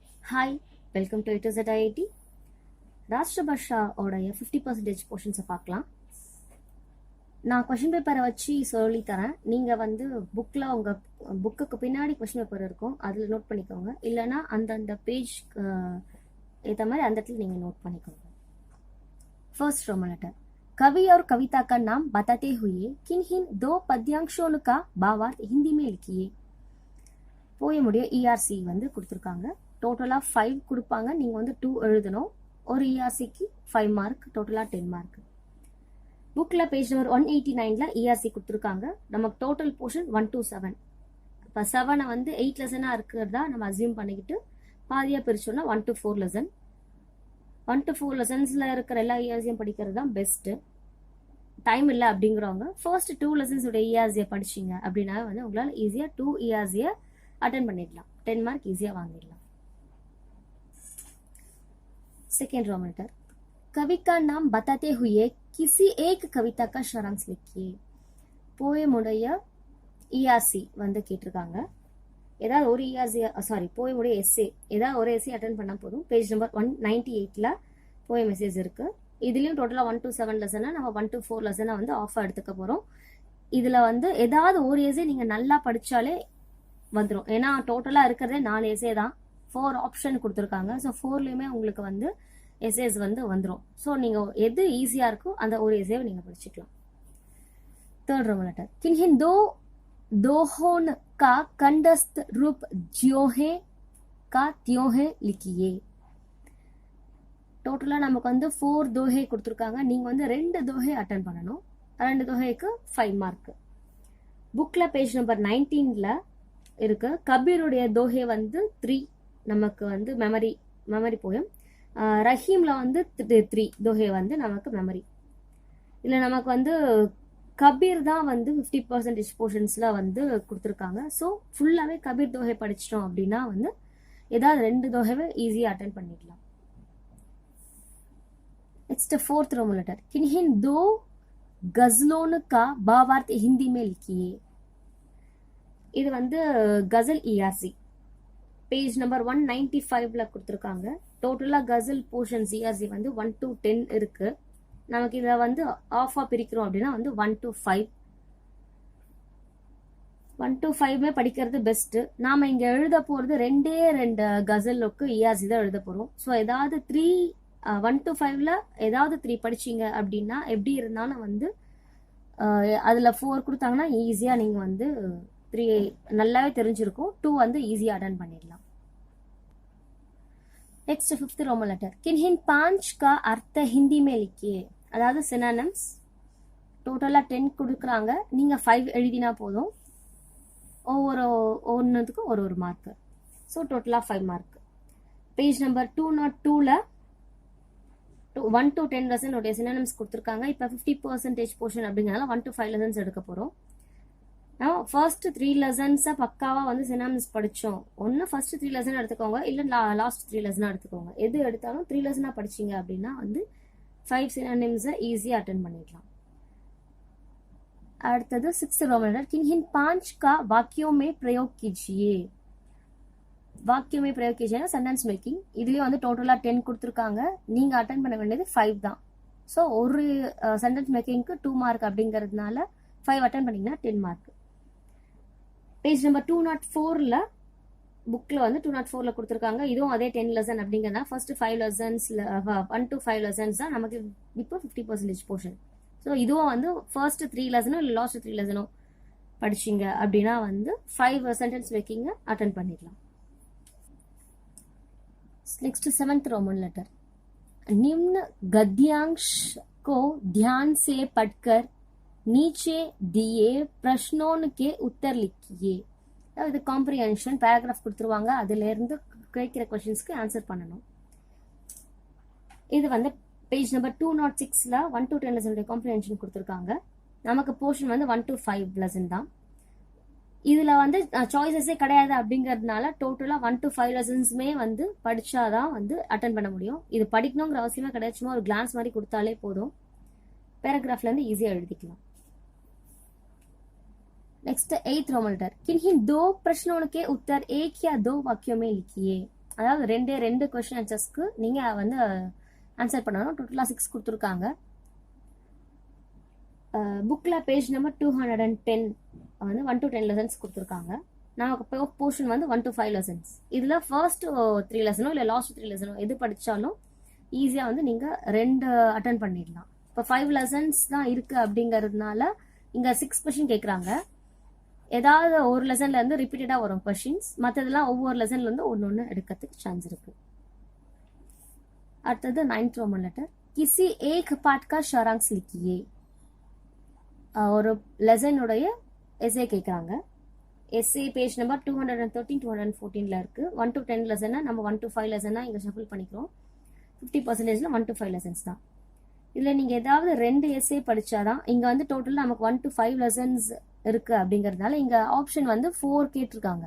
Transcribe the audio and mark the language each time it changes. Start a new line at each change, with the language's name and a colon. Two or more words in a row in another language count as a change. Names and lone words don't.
Tamil: ஹாய்,
English: welcome to it is at IIT.
Tamil: ராஷ்டிர பாஷாவோடைய 50% போர்ஷன்ஸை பார்க்கலாம். நான்
English: question paper
Tamil: வச்சு சொல்லி தரேன். நீங்கள் வந்து புக்கில் உங்கள் புக்குக்கு பின்னாடி
English: question paper
Tamil: இருக்கும், அதில் நோட் பண்ணிக்கோங்க. இல்லைனா அந்தந்த பேஜ் ஏற்ற மாதிரி அந்த இடத்துல நீங்கள் நோட் பண்ணிக்கோங்க.
English: first Roman letter.
Hindi: कवि और कविता का नाम बताते हुए किन दो पद्यांशों का भावार्थ हिंदी में लिखिए.
Tamil: போயமுடைய இஆர்சி வந்து கொடுத்துருக்காங்க. டோட்டலாக 5 கொடுப்பாங்க. நீங்கள் வந்து 2 எழுதணும். ஒரு இஆர்சிக்கு 5 மார்க், டோட்டலாக 10 மார்க். புக்கில்
English: page number
Tamil: 189 இஆர்சி கொடுத்துருக்காங்க. நமக்கு
English: total portion
Tamil: 1 to 7. இப்போ 7 வந்து 8 லெசனாக இருக்கிறதா நம்ம அசியூம் பண்ணிக்கிட்டு பாதியாக பிரிச்சோம்னா 1 to 4 லெசன். 1 to 4 லெசன்ஸில் இருக்கிற எல்லா இஆர்சியும் படிக்கிறது தான் பெஸ்ட்டு. டைம் இல்லை அப்படிங்கிறவங்க ஃபர்ஸ்ட் 2 லெசன்ஸோட இஆர்சியை படிச்சிங்க அப்படின்னா வந்து உங்களால் ஈஸியாக 2 இஆர்சியை अटेंड பண்ணிடலாம். 10 மார்க் ஈஸியாக வாங்கிடலாம்.
English: second Roman letter.
Hindi: कवि का नाम बताते हुए किसी एक कविता का सारांश लिखिए.
Tamil: போயமுடைய இஆர்சி வந்து கேட்டிருக்காங்க. ஏதாவது ஒரு இஆர்சி போயமுடைய எஸ்ஏ ஏதாவது ஒரு எஸ்ஏ அட்டென்ட் பண்ணால் போதும்.
English: page number
Tamil: 198
English: poem SAs
Tamil: இருக்கு. இதுலேயும் டோட்டலாக 1 to 7 லெசனை நம்ம 1 to 4 லெசனை வந்து ஆஃபாக எடுத்துக்க போகிறோம். இதில் வந்து ஏதாவது ஒரு எஸ்ஏ நீங்கள் நல்லா படித்தாலே வந்துடும். ஏன்னா டோட்டலாக இருக்கிறதே 4 எஸ்ஏ தான். 4 ஆப்ஷன் கொடுத்துருக்காங்க. ஸோ 4லேயுமே உங்களுக்கு வந்து எஸ்ஏஸ் வந்து வந்துடும். ஸோ நீங்கள் எது ஈஸியாக இருக்கோ அந்த ஒரு எஸ்ஏவை நீங்கள் படிச்சுக்கலாம்.
English: third Roman letter.
Hindi: किन्हीं दो दोहों का कंदस्त रूप ज्यों है का त्यों है लिखिए.
Tamil: டோட்டலாக நமக்கு வந்து 4 தோஹே கொடுத்துருக்காங்க. நீங்கள் வந்து 2 தோஹே அட்டன் பண்ணணும். 2 தோஹேக்கு 5 மார்க். புக்கில்
English: page number
Tamil: 19 இருக்கு. கபீருடைய தோஹே வந்து 3 நமக்கு வந்து
English: memory poem.
Tamil: ரஹீம்ல வந்து 3 தோஹே வந்து நமக்கு மெமரி. இல்லை நமக்கு வந்து கபீர் தான் வந்து 50% போர்ஷன்ஸ்ல வந்து கொடுத்துருக்காங்க. ஸோ ஃபுல்லாகவே கபீர் தோஹை படிச்சிட்டோம் அப்படின்னா வந்து ஏதாவது 2 தோஹைவை ஈஸியாக அட்டன் பண்ணிடலாம்.
English: next fourth Roman letter.
Hindi: किन्हीं दो गजलों का भावार्थ हिंदी में लिखिए.
Tamil: இது வந்து கசல் இஆர்சி
English: page number
Tamil: 195 கொடுத்துருக்காங்க. டோட்டலாக கசல் போர்ஷன்ஸ் இஆர்சி வந்து 1 to 10 இருக்கு. நமக்கு இதை வந்து ஆஃபாக பிரிக்கிறோம் அப்படின்னா வந்து 1 to 5. 1 to 5 படிக்கிறது பெஸ்ட்டு. நாம் இங்கே எழுத போகிறது 2 கசலுக்கு இஆர்சி தான் எழுத போகிறோம். ஸோ ஏதாவது 1 to 5 ஏதாவது 3 படிச்சிங்க அப்படின்னா எப்படி இருந்தாலும் வந்து அதில் 4 கொடுத்தாங்கன்னா ஈஸியாக நீங்கள் வந்து 3 நல்லாவே தெரிஞ்சிருக்கும். 2 வந்து ஈஸியாக அட்டன் பண்ணிடலாம்.
English: next 5th Roman letter.
Hindi: किन्हीं 5 का अर्थ हिंदी में लिखिए.
Tamil: அதாவது சினானிம்ஸ் டோட்டலாக 10 கொடுக்குறாங்க. நீங்கள் 5 எழுதினா போதும். ஒவ்வொன்றுத்துக்கும் ஒரு மார்க்கு. ஸோ டோட்டலாக 5 மார்க்.
English: page number
Tamil: 202 1 to 10 லெசன் உடைய சினானிம்ஸ் கொடுத்துருக்காங்க. இப்போ 50% போர்ஷன் அப்படிங்கிறனால 1 to 5 லெசன்ஸ் எடுக்க போகிறோம். ஃபர்ஸ்ட் 3 லெசன்ஸை பக்காவாக வந்து சினானிம்ஸ் படித்தோம். ஒன்று ஃபர்ஸ்ட் 3 லெசன் எடுத்துக்கோங்க, இல்லை லாஸ்ட் 3 லெசனாக எடுத்துக்கோங்க. எது எடுத்தாலும் 3 லெசனாக படிச்சிங்க அப்படின்னா வந்து 5 சினானிம்ஸை ஈஸியாக அட்டன் பண்ணிடலாம். அடுத்தது
English: 6th Roman letter.
Hindi: किन्हीं 5 का वाक्यों में प्रयोग कीजिए. वाक्यमे प्रयोग कीजिए
English: sentence making.
Tamil: இதுலேயும் வந்து டோட்டலாக 10 கொடுத்துருக்காங்க. நீங்கள் அட்டன் பண்ண வேண்டியது 5 தான். ஸோ ஒரு
English: sentence making
Tamil: 2 மார்க் அப்படிங்கிறதுனால 5 அட்டன் பண்ணிங்கன்னா 10 மார்க்.
English: page number
Tamil: 204 புக்கில் வந்து 204 கொடுத்துருக்காங்க. இதுவும் அதே 10 லெசன் அப்படிங்கிறதா ஃபர்ஸ்ட் 5 லெசன்ஸில் 1 to 5 லெசன்ஸ் தான் நமக்கு இப்போ 50% போர்ஷன். ஸோ இதுவும் வந்து ஃபர்ஸ்ட் 3 லெசனும் இல்லை லாஸ்ட் 3 லெசனும் படிச்சிங்க அப்படின்னா வந்து 5
English: sentence making
Tamil: அட்டன் பண்ணிடலாம்.
English: next 7th Roman letter.
Hindi: निम्न गद्यांश को ध्यान से पढ़कर नीचे दिए प्रश्नों के उत्तर लिखिए.
Tamil: அதாவது
English: comprehension paragraph
Tamil: கொடுத்துருவாங்க. அதிலிருந்து கேட்கிற கொஸ்டின்ஸ்க்கு ஆன்சர் பண்ணணும். இது வந்து
English: page number
Tamil: 206 1 to 10 லெசனுடைய காம்ப்ரிஹென்ஷன் கொடுத்துருக்காங்க. நமக்கு போர்ஷன் வந்து 1 to 5 லெசன் தான். இதில் வந்து சாய்ஸஸே கிடையாது அப்படிங்கிறதுனால டோட்டலாக 1 to 5 லெசன்ஸுமே வந்து படித்தாதான் வந்து அட்டன் பண்ண முடியும். இது படிக்கணுங்கிற அவசியமே கிடையாது. சும்மா ஒரு கிளான்ஸ் மாதிரி கொடுத்தாலே போதும். பேராகிராஃப்லேருந்து ஈஸியாக எழுதிக்கலாம்.
English: next 8th Roman letter.
Hindi: किन्हीं 2 प्रश्नों के उत्तर 1 या 2 वाक्यों में लिखिए.
Tamil: அதாவது ரெண்டு
English: question answers
Tamil: நீங்கள் வந்து ஆன்சர் பண்ணணும். டோட்டலாக 6 கொடுத்துருக்காங்க. புக்கில்
English: page number
Tamil: 210 வந்து 1 to 10 லெசன்ஸ் கொடுத்துருக்காங்க. நமக்கு போர்ஷன் வந்து 1 to 5 லெசன்ஸ். இதில் ஃபர்ஸ்ட் 3 லெசனோ இல்லை லாஸ்ட் 3 லெசனோ எது படித்தாலும் ஈஸியாக வந்து நீங்கள் 2 அட்டன் பண்ணிடலாம். இப்போ 5 லெசன்ஸ் தான் இருக்குது அப்படிங்கிறதுனால இங்கே 6 கொஷின் கேட்குறாங்க. ஏதாவது ஒரு லெசன்லேருந்து ரிப்பீட்டடாக வரும் கொஷின்ஸ், மற்றதெல்லாம் ஒவ்வொரு லெசன்லேருந்து ஒன்று எடுக்கிறதுக்கு சான்ஸ் இருக்குது. அடுத்தது
English: 9th Roman letter.
Hindi: किसी एक पाठ का सारांश लिखिए.
Tamil: ஒரு லெசனுடைய எஸ்ஏ கேட்குறாங்க.
English: SA page number
Tamil: 213 214 இருக்கு. 1 to 10 லெசனா நம்ம 1 to 5 லெசனா இங்கே ஷஃபிள் பண்ணிக்கிறோம். 50% 1 to 5 லெசன்ஸ் தான். இதில் நீங்கள் ஏதாவது 2 எஸ்ஏ படித்தாதான் இங்கே வந்து டோட்டலாக நமக்கு 1 to 5 லெசன்ஸ் இருக்குது அப்படிங்கிறதுனால இங்கே ஆப்ஷன் வந்து 4 கேட்டிருக்காங்க.